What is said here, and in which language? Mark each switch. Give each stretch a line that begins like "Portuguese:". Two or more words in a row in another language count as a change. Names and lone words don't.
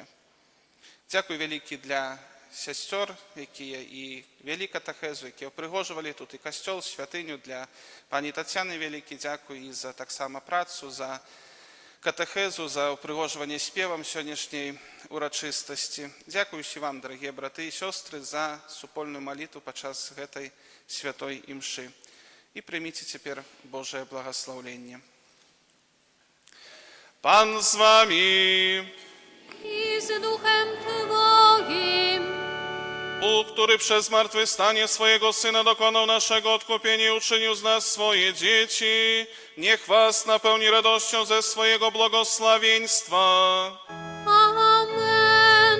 Belarusian: Дзякуй вялікі для сясцёр, якія і вялі катэхезу, якія ўпрыгожвалі тут і касцёл, святыню, для пані Тацяны вялікі дзякуй і за таксама працу, за катэхезу, за ўпрыгожванне спевам сённяшняй урачыстасці. Дзякуй усім вам, дарагія браты і сёстры, за супольную малітву падчас гэтай святой імшы. І прыміце цяпер Божае благаслаўленне. Пан з вамі!
Polish: I z duchem Twoim. Bóg, który przez zmartwychwstanie swojego Syna dokonał naszego odkupienia i uczynił z nas swoje dzieci, niech was napełni radością ze swojego błogosławieństwa. Amen.